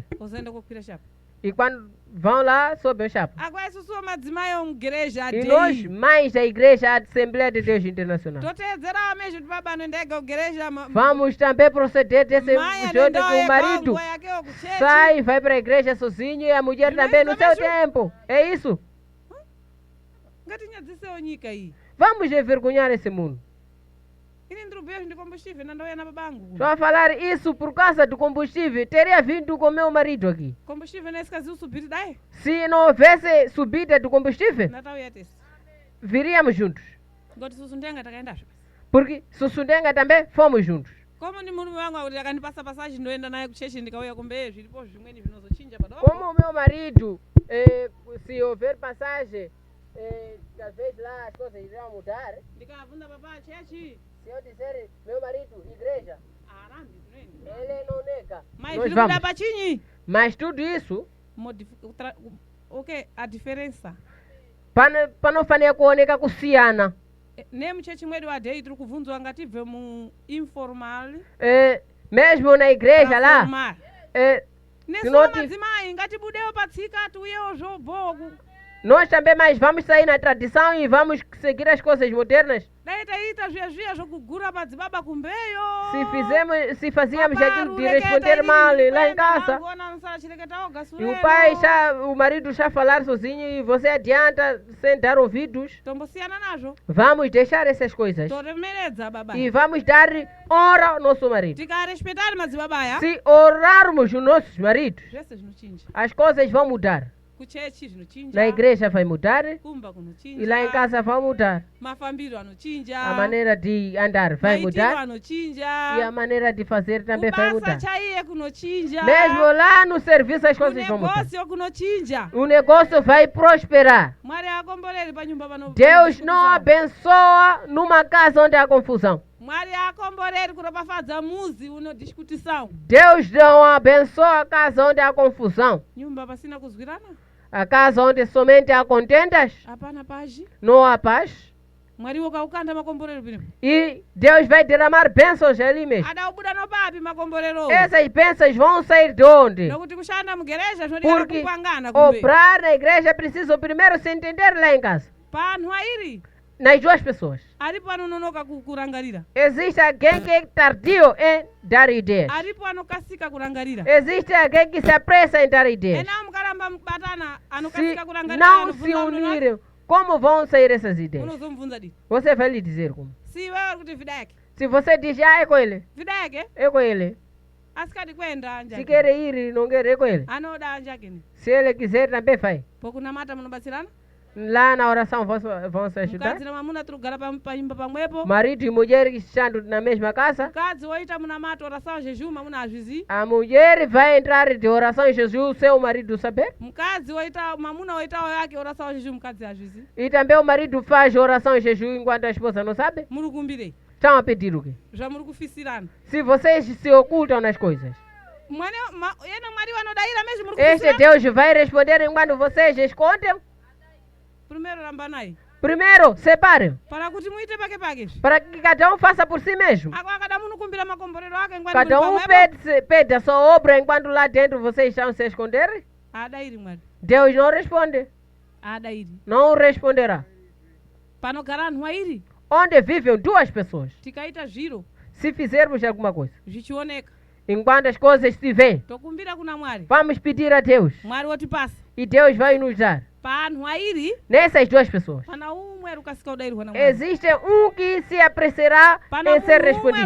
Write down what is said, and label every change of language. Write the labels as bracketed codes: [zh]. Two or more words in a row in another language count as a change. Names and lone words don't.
[ndc] kozoenda kokwira shapo [pt] E quando vão lá, sobem o chapa. [ndc] agora isusuwo madzimai omugereja [pt] E nós, [ndc] adei [pt] mães da Igreja Assembleia de Deus Internacional, [ndc] toteedzerawo mesho kuti baba anoendega kugereja [pt] vamos também proceder desse [ndc] mai [pt] jeito que o [ndc] anoendawo [pt] marido [ndc] yekanguwa yakewo kuchechi [pt] sai, vai para a igreja sozinho e a mulher Não é também no isso seu mesmo? tempo. É isso. [ndc] ngatinyadzisewo nyika iyi [pt] Vamos envergonhar esse mundo. [ndc] ini ndiri kubhuya kuti ndikombustivhe ndandauya nababangu [pt] Só a falar isso por causa do combustível. Teria vindo com meu marido aqui. [ndc] kombustivhe nesikazivi usubhiri dai [pt] Se não houvesse subida do combustível, [ndc] ndatauya tese [pt] viríamos juntos. [ndc] ngoti susu ndenga takaendazve [pt] Porque Sussundenga também fomos juntos. [ndc] komo ni murume wangu akuti akandipasa pasachi ndoenda naye kuchechi ndikauya kumbeye zvilipo zvimweni zvinozochinja padoko [pt] Como o meu marido, se houver passagem, talvez lá as coisas irão mudar. [ndc] ndikabvunza papa achechi [pt] Se eu disser, meu marido, igreja, [ndc] arambi zvinoenda [pt] ele não nega. [ndc] mai [pt] Nós [ndc] zviri kuda [pt] vamos. [ndc] pachinyi [pt] Mas tudo isso, [ndc] okay adiferensa [pt] para não fazer [ndc] kuoneka kusiyana. nemuchechi mwedu adhei tiri kubvunzwa ngatibve mu informal [pt] Mesmo na igreja pra lá, formal. [ndc] nesoma madzimai ngatibudewo patsika tuyewo zvoboku [pt] Nós também mais vamos sair na tradição e vamos seguir as coisas modernas. [ndc] dai taita zviya zvokugura padzibaba kumbeyo [pt] Se fazíamos aquilo de responder mal lá em casa. E o pai o marido já falar sozinho e você adianta sem dar ouvidos. [ndc] tombosiyana nazvo [pt] Vamos deixar essas coisas. [ndc] toremeredza baba [pt] E vamos dar honra ao nosso marido. [ndc] tikarespetari madzibaba aya [pt] Se honrarmos os nossos maridos, [ndc] zvese zvinochinja [pt] as coisas vão mudar. [ndc] kuchechi zvinochinja [pt] Na igreja vai mudar [ndc] kumba [pt] e lá em [ndc] kunochinja [pt] casa vai mudar. [ndc] mafambiro anochinja [pt] A maneira de andar vai [ndc] maitiro [pt] mudar [ndc] anochinja [pt] e a maneira de fazer também vai [ndc] kubasa [pt] mudar. [ndc] chaiye kunochinja [pt] Mesmo lá no serviço as coisas vão mudar. [ndc] kunegosio kunochinja [pt] O negócio vai prosperar. [ndc] mwari akomboreri panyumba pano [pt] Deus não abençoa numa casa onde há confusão. [ndc] mwari akomboreri kunopafadza muzi unodiskutisawo [pt] Deus não abençoa a casa onde há confusão. [ndc] nyumba pasina kuzwirana [pt] A casa onde somente há contendas, [ndc] hapana pazhi [pt] não há paz. [ndc] mwari wokaukanda makomborero pino [pt] E Deus vai derramar bênçãos ali mesmo. [ndc] adaubuda nopapi makomborero [pt] Essas bênçãos vão sair de onde? [ndc] nokuti kushanda mugereja zvinodikana [pt] Porque [ndc] kupangana kumbe [pt] obrar na igreja precisa primeiro se entender lá em casa. [ndc] panhu airi [pt] Nas duas pessoas. [ndc] aripo anononoka kurangarira [pt] Existe alguém que é tardio em dar ideias. [ndc] aripo anokasika kurangarira [pt] Existe alguém que se apressa em dar ideias. [ndc] ena mukaramba mukubatana [pt] Se [ndc] anokasika kurangarira [pt] não se unirem, como vão sair essas ideias? [ndc] unozomubvunza di [pt] Você vai lhe dizer como. [ndc] si wewe uri kuti videke [pt] Se você diz, é com ele, [ndc] videke [pt] é com ele. [ndc] asikadi kwenda [pt] Se [ndc] njake [pt] quer ir, não quer, é com ele. [ndc] anoda anjakeni [pt] Se ele quiser, também vai. [ndc] pokunamata munobatsirana [pt] Lá na oração vão se ajudar. [ndc] mukadzi namwamuna tiri kugara panyumba pamwepo [pt] Marido e mulher estando na mesma casa. [ndc] mukadzi woita munamata orasawo zhezviu mamuna hazvizivi [pt] A mulher vai entrar de oração em Jesus, seu marido saber. [ndc] mukadzi woita mamuna woitawo yake orasawo zhezviu mukadzi hazvizivi [pt] E também o marido faz oração em Jesus enquanto a esposa não sabe. [ndc] muri kumbirei [pt] Estão a pedir o quê? [ndc] zvamuri kufisirana [pt] Se vocês se ocultam nas coisas. [ndc] yena mwari vanodaira mezvi muri [pt] Este [ndc] kufisirana [pt] Deus vai responder enquanto vocês escondem. [ndc] primero rambanai [pt] Primeiro, separem. [ndc] para kuti muite pake pake izvi [pt] Para que cada um faça por si mesmo. [ndc] ako akada munokumbira makomborero ake ngwani muri [pt] Cada um [ndc] pamwepo [pt] pede a sua obra enquanto lá dentro vocês estão se esconder. [ndc] adairi mwari [pt] Deus não responde. [ndc] adairi [pt] Não responderá. [ndc] panogara anhu airi [pt] Onde vivem duas pessoas. [ndc] tikaita zviro [pt] Se fizermos alguma coisa. [ndc] zvichioneka [pt] Enquanto as coisas se veem. [ndc] tokumbira kuna mwari [pt] Vamos pedir a Deus. [ndc] mwari otipasa [pt] E Deus vai nos dar. [ndc] panhu airi [pt] Nessas duas pessoas. [ndc] pana umwe ari kukasika kudairirwa namwari [pt] Existe que se apressará [ndc] pana [pt] em ser [ndc] umwe ari [pt] respondido.